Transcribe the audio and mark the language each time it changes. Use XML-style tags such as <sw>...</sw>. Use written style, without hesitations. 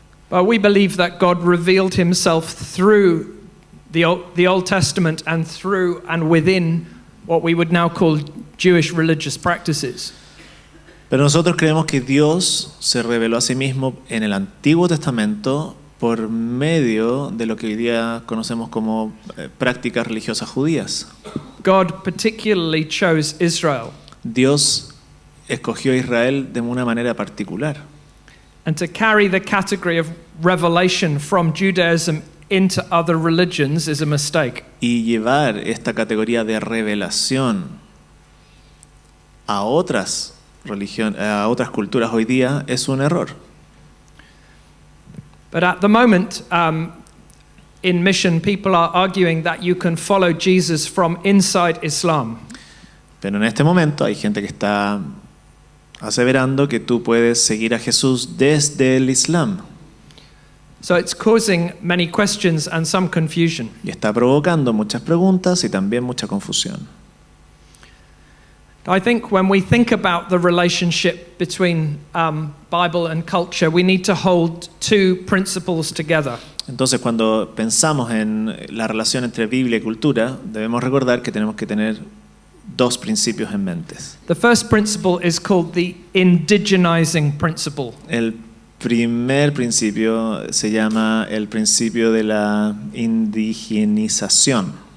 <en>But we believe that God revealed himself through the Old Testament and through and within what we would now call Jewish religious practices.</en> <es>Pero nosotros creemos que Dios se reveló a sí mismo en el Antiguo Testamento por medio de lo que hoy día conocemos como prácticas religiosas judías.</es> <en>God particularly chose Israel.</en> <es>Dios escogió a Israel de una manera particular.</es> <en>And to carry the category of revelation from Judaism into other religions is a mistake.</en> <es>Y llevar esta categoría de revelación a otras a otras culturas hoy día es un error.</es> <en>But at the moment, in mission, people are arguing that you can follow Jesus from inside Islam.</en> <es>Pero en este momento hay gente que está aseverando que tú puedes seguir a Jesús desde el Islam.</es> <en>So it's causing many questions and some confusion.</en> <es>Y está provocando muchas preguntas y también mucha confusión.</es> <en>I think when we think about the relationship between Bible and culture, we need to hold two principles together.</en> <es>Entonces, cuando pensamos en la relación entre Biblia y cultura, debemos recordar que tenemos que tener dos principios en mente.</es> <en>The first principle is called the indigenizing principle.</en> <es>El primer principio se llama el principio de la indigenización.</es>